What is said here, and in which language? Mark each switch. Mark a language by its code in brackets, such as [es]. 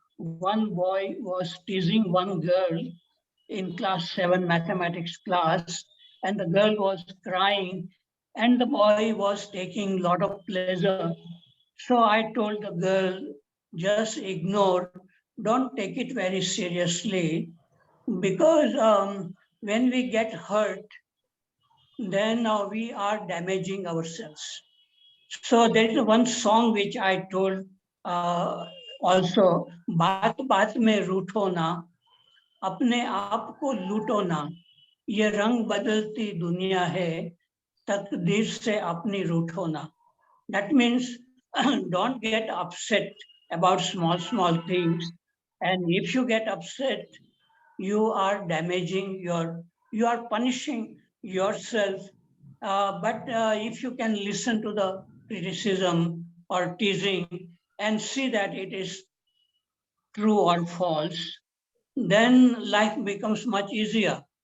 [en] One boy was teasing one girl in class 7 mathematics class, and the girl was crying, and the boy was taking a lot of pleasure. So I told the girl, just ignore, don't take it very seriously, because when we get hurt, then we are damaging ourselves. So there is one song which I told also, [hi] बात बात में रूठो ना, अपने आप को लूटो ना, ये रंग बदलती दुनिया है, तकदीर से अपनी रूठो ना. [en] That means don't get upset about small things. And if you get upset, you are damaging you are punishing yourself. But if you can listen to the criticism or teasing and see that it is true or false, then life becomes much easier.